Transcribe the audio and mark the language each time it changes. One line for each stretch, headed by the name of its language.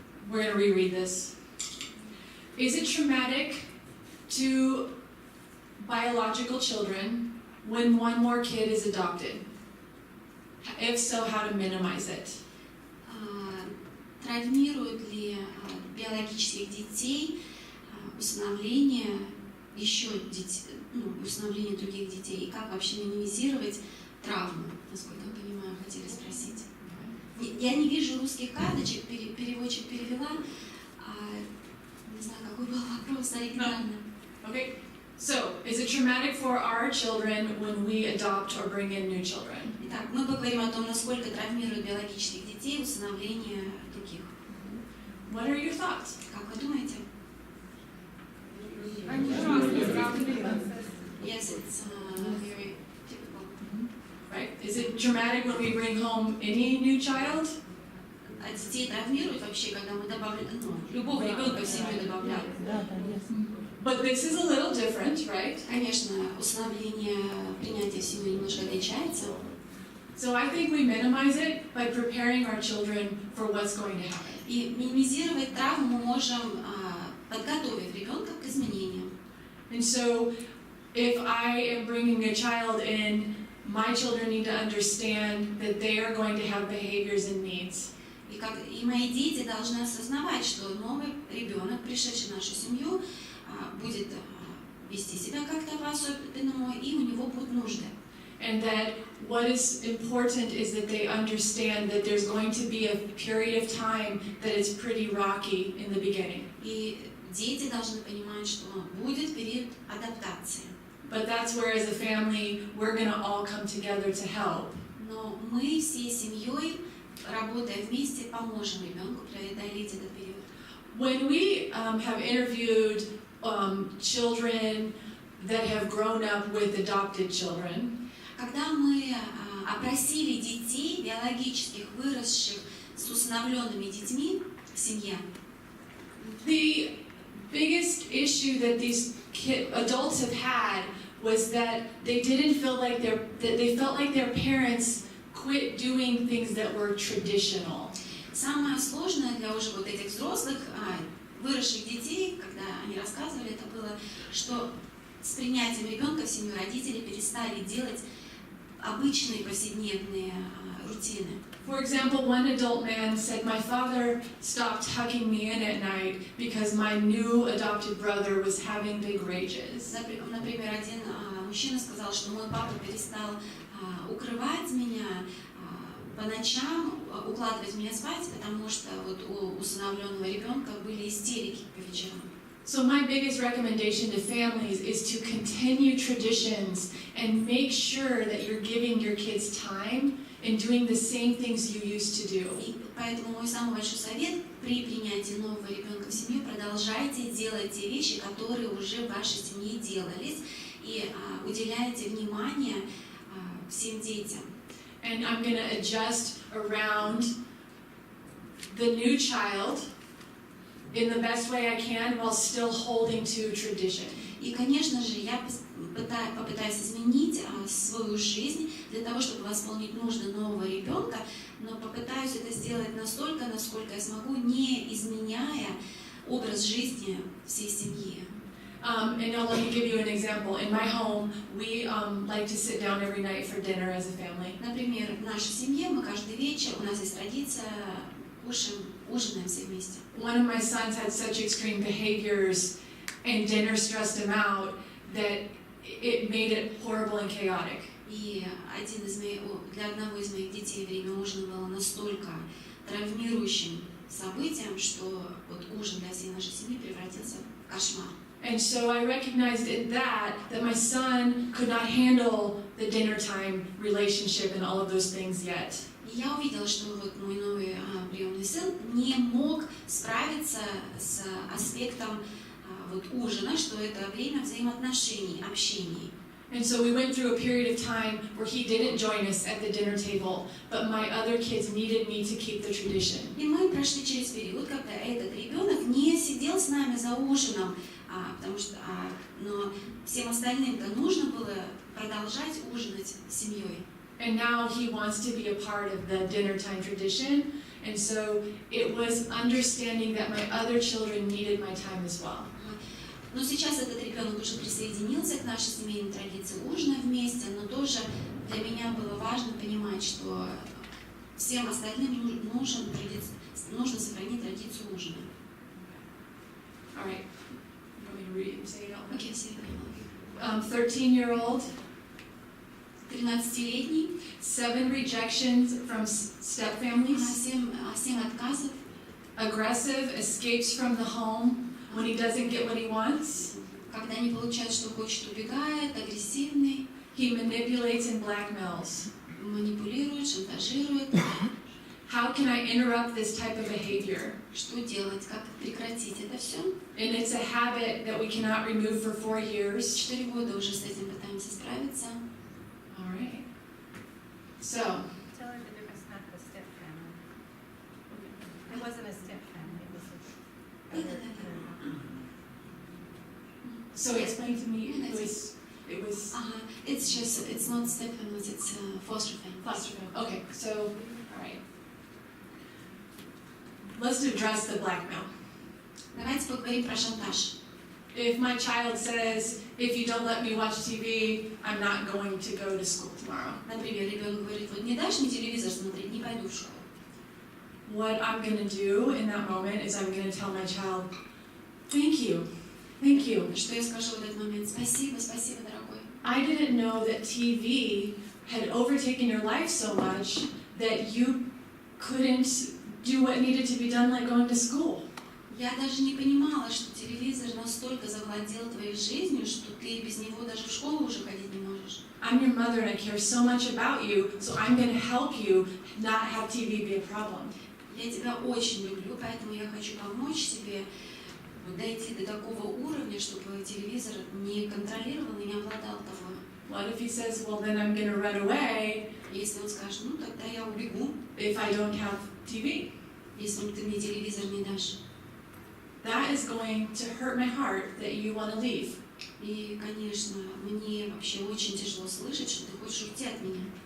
English: We're going to reread this. Is it traumatic to biological children when one more kid is adopted? If so, how to minimize it?
Russian: Травмирует ли биологических детей усыновление еще детей, усыновление других детей? И как вообще минимизировать травму, насколько я понимаю, хотели спросить. Я не вижу русских карточек, переводчик перевела. Не знаю, какой был вопрос оригинально.
English: Okay, So, is it traumatic for our children when we adopt or bring in new children?
Russian: Итак, мы поговорим о том, насколько травмирует биологических детей усыновление других.
English: What are your thoughts?
Russian: Как вы думаете?
English: Yes, it's very typical. Right? Is it traumatic when we bring home any new child?
Russian: А детей травмирует вообще, когда мы добавляем, любого ребенка в семью добавляем.
English: But this is a little different, right?
Russian: Конечно, усыновление, принятие в семью немножко отличается.
English: So I think we minimize it by preparing our children for what's going to happen.
Russian: И минимизировать травму мы можем, подготовив ребенка к изменениям.
English: And so if I am bringing a child in, my children need to understand that they are going to have behaviors and needs.
Russian: И мои дети должны осознавать, что новый ребенок, пришедший в нашу семью, будет вести себя как-то по-особенному, и у него будут нужды.
English: And that what is important is that they understand that there's going to be a period of time that is pretty rocky in the beginning.
Russian: И дети должны понимать, что будет период адаптации.
English: But that's where, as a family, we're going to all come together to help.
Russian: Но мы всей семьей, работая вместе, поможем ребенку преодолеть этот период.
English: When we have interviewed children that have grown up with adopted children,
Russian: когда мы опросили детей, биологических, выросших с усыновленными детьми в семье,
English: the biggest issue that these adults have had was that they didn't feel like they felt like their parents quit doing things that were traditional.
Russian: Самое сложное для уже вот этих взрослых, выросших детей, когда они рассказывали, это было, что с принятием ребенка в семью родители перестали делать обычные повседневные рутины.
English: For example, one adult man said, "My father stopped tucking me in at night because my new adopted brother was having big rages."
Russian: Например, один мужчина сказал, что мой папа перестал укрывать меня по ночам, укладывать меня спать, потому что вот у усыновленного ребенка были истерики по вечерам.
English: So my biggest recommendation to families is to continue traditions and make sure that you're giving your kids time and doing the same things you used to do.
Russian: И поэтому мой самый большой совет при принятии нового ребенка в семью: продолжайте делать те вещи, которые уже в вашей семье делались, и уделяйте внимание всем детям.
English: And I'm going to adjust around the new child in the best way I can while still holding to tradition.
Russian: И, конечно же, я попытаюсь изменить свою жизнь для того, чтобы восполнить нужды нового ребенка, но попытаюсь это сделать настолько, насколько я смогу, не изменяя образ жизни всей семьи.
English: And now let me give you an example. In my home, we like to sit down every night for dinner as a family.
Russian: Например, в нашей семье мы каждый вечер, у нас есть традиция, ужинаем все вместе.
English: One of my sons had such extreme behaviors and dinner stressed him out that it made it horrible and chaotic.
Russian: И для одного из моих детей время ужина было настолько травмирующим событием, что вот ужин для всей нашей семьи превратился в кошмар.
English: And so I recognized in that my son could not handle the dinner time relationship and all of those things yet.
Russian: И я увидела, что вот мой новый приемный сын не мог справиться с аспектом вот ужина, что это время взаимоотношений, общений.
English: And so we went through a period of time where he didn't join us at the dinner table, but my other kids needed me to keep the tradition.
Russian: И мы прошли через период, когда этот ребенок не сидел с нами за ужином, потому что, но всем остальным-то нужно было продолжать ужинать с семьей.
English: And now he wants to be a part of the dinner time tradition, and so it was understanding that my other children needed my time as well.
Russian: Но сейчас этот ребенок уже присоединился к нашей семейной традиции ужина вместе, но тоже для меня было важно понимать, что всем остальным нужно сохранить традицию ужина.
English: All right. You want me to read it and say it out loud?
Russian: Окей, все поняла.
English: 13-year-old,
Russian: 13-летний,
English: 7 rejections from step families,
Russian: 7 отказов,
English: aggressive, escapes from the home when he doesn't get what he wants,
Russian: Когда не получает, что хочет, убегает, агрессивный,
English: he manipulates and blackmails.
Russian: манипулирует, шантажирует.
English: How can I interrupt this type of behavior?
Russian: Что делать? Как прекратить это все?
English: And it's a habit that we cannot remove for 4 years.
Russian: 4 года уже с этим пытаемся справиться.
English: All right. So, Tell her the difference, not the step family. It wasn't a step family, it was a... so explain to me, Yeah, it was It's just, it's not step families, it's foster families. foster family. Okay, so, all right. Let's address the blackmail.
Russian: Давайте поговорим про шантаж.
English: If my child says, if you don't let me watch TV, I'm not going to go to school tomorrow.
Russian: Например, ребенок говорит, вот не дашь мне телевизор смотреть, не пойду в школу.
English: What I'm going to do in that moment is I'm going to tell my child, thank you, thank you.
Russian: Что я скажу в этот момент? Спасибо, спасибо, дорогой.
English: I didn't know that TV had overtaken your life so much that you couldn't do what needed to be done, like going to school.
Russian: Я даже не понимала, что телевизор настолько завладел твоей жизнью, что ты без него даже в школу уже ходить не можешь.
English: I'm your mother and I care so much about you, so I'm going to help you not have TV be a problem.
Russian: Я тебя очень люблю, поэтому я хочу помочь тебе дойти до такого уровня, чтобы телевизор не контролировал и не обладал тобой.
English: What if he says, well, then I'm going to run away
Russian: Если он скажет, ну тогда я убегу,
English: if I don't have TV?
Russian: если ты мне телевизор не дашь.
English: That is going to hurt my heart that you want to leave.
Russian: И, конечно, мне вообще очень тяжело слышать, что ты хочешь уйти от меня.